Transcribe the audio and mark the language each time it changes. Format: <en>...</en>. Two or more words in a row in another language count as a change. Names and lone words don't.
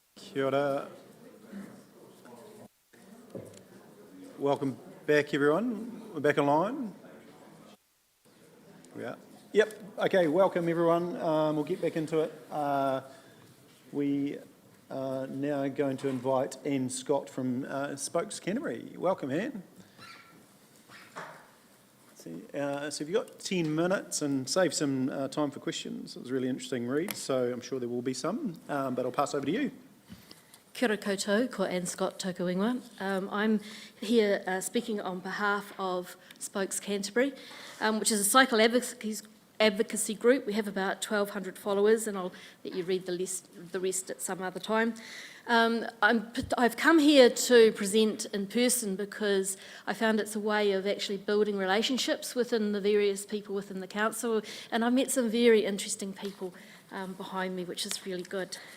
<mi>Kia ora.</mi> <en>Welcome back, everyone. We're back online. We are. Yep. Okay. Welcome, everyone. We'll get back into it. We are now going to invite Anne Scott from Spokes Canterbury. Welcome, Anne. So you've got 10 minutes and save some time for questions. It was a really interesting read, so I'm sure there will be some, but I'll pass over to you.</en> <mi>Kia ora koutou, ko Anne Scott tōku ingoa.</mi> <en>I'm here speaking on behalf of Spokes Canterbury, which is a cycle advocacy group. We have about 1,200 followers, and I'll let you read the rest at some other time. I've come here to present in person because I found it's a way of actually building relationships within the various people within the council, and I've met some very interesting people behind me, which is really good.</en>